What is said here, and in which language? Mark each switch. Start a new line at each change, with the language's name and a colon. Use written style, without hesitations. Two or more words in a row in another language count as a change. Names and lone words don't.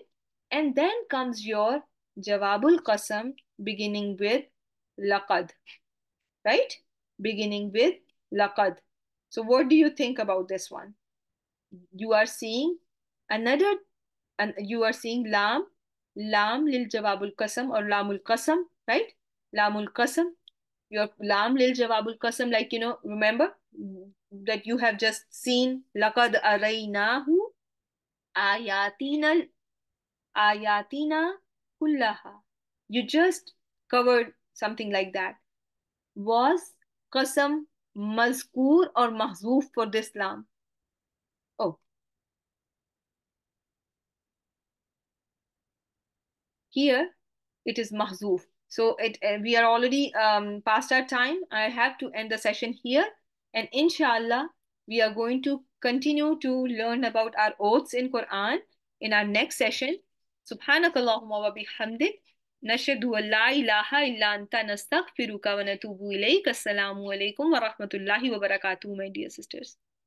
English: And then comes your
Arabic: جواب القسم
English: beginning with laqad, right? Beginning with laqad. So what do you think about this one? You are seeing another, and you are seeing
Arabic: لام لجواب القسم
English: or
Arabic: لام القسم,
English: right?
Arabic: لام القسم, your لام لجواب القسم,
English: like, remember that you have just seen
Arabic: لقد أريناه آياتنا آياتنا كلها.
English: You just covered something like that. Was
Arabic: قسم مذكور
English: or mahzoof for this lam? Oh, here it is mahzoof. So we are already past our time. I have to end the session here, and inshallah we are going to continue to learn about our oaths in Quran in our next session.
Arabic: سبحانك اللهم وبحمدك، نشهد أن لا إله إلا أنت، نستغفرك ونتوب إليك. السلام عليكم ورحمة الله وبركاته,
English: my dear sisters.